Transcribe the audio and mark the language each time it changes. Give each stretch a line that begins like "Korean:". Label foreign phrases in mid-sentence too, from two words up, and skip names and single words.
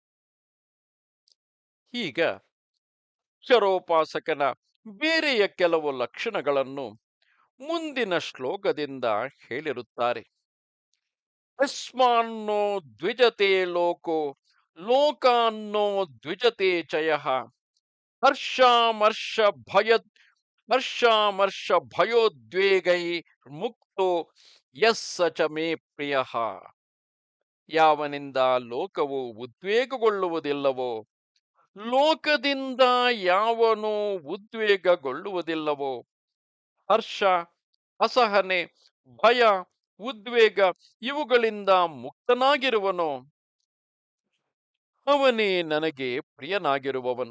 Kannada: ಈಗ ಅಕ್ಷರೋಪಾಸಕನ ಬೇರೆಯ ಕೆಲವು ಲಕ್ಷಣಗಳನ್ನು ಮುಂದಿನ ಶ್ಲೋಕದಿಂದ ಹೇಳಿರುತ್ತಾರೆ.
Sanskrit: ಯಸ್ಮಾನ್ನೋ ದ್ವಿಜತೆ ಲೋಕೋ ಲೋಕಾನ್ನೋ ದ್ವಿಜತೆ ಚಯಃ ಹರ್ಷಾಮರ್ಷ ಭಯ ಹರ್ಷಾಮರ್ಷ ಭಯೋದ್ವೇಗೈ ಮುಕ್ತೋ ಯಸ್ಸ ಚ ಮೇ ಪ್ರಿಯಃ.
Kannada: ಯಾವನಿಂದ ಲೋಕವು ಉದ್ವೇಗಗೊಳ್ಳುವುದಿಲ್ಲವೋ, ಲೋಕದಿಂದ ಯಾವನು ಉದ್ವೇಗಗೊಳ್ಳುವುದಿಲ್ಲವೋ, ಹರ್ಷ, ಅಸಹನೆ, ಭಯ, ಉದ್ವೇಗ ಇವುಗಳಿಂದ ಮುಕ್ತನಾಗಿರುವನೋ, ಅವನೇ ನನಗೆ ಪ್ರಿಯನಾಗಿರುವವನು.